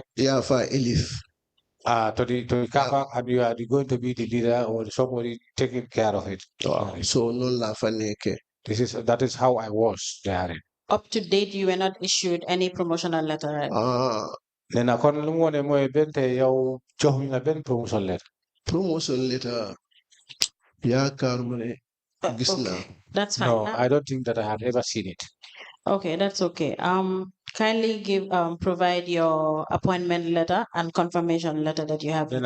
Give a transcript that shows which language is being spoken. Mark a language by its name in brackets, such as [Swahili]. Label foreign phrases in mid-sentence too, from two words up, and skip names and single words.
[English] Yeah, for Elif. To the car park, and you are going to be the leader or somebody taking care of it. So no lafaneke. That is how I was there. Up to date, you were not issued any promotional letter, right? Then I can't remember [Wolof] mo bente yaw jox na ben [English] promotion letter. Promotion letter. Yeah, Carmone. That's fine. No, I don't think that I have ever seen it. Okay, that's okay. Kindly provide your appointment letter and confirmation letter that you have.